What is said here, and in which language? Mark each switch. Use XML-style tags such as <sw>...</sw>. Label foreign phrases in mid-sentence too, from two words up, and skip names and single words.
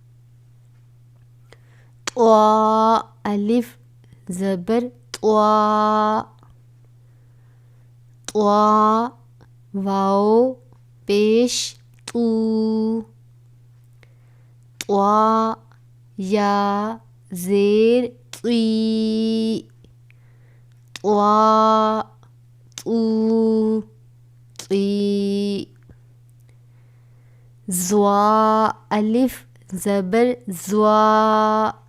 <ur>طوا الف زبر طوا. طوا واو پیش تو. طوا یا زیر طی. طوا تو طی. زوا الف زبر زوا.</ur>